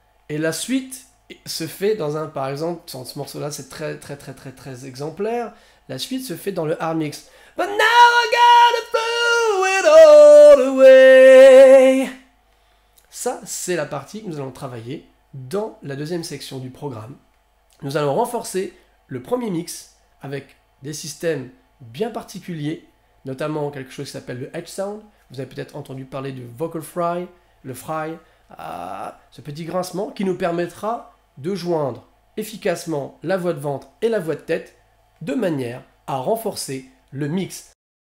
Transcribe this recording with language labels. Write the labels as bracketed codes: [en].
[fr] Et la suite se fait dans un, par exemple, dans ce morceau-là, c'est très exemplaire. La suite se fait dans le hard mix. [en] But now I gotta throw it all away. [fr] Ça, c'est la partie que nous allons travailler dans la deuxième section du programme. Nous allons renforcer le premier mix avec des systèmes bien particuliers, notamment quelque chose qui s'appelle le edge sound. Vous avez peut-être entendu parler du vocal fry, le fry, ce petit grincement qui nous permettra de joindre efficacement la voix de ventre et la voix de tête de manière à renforcer le mix.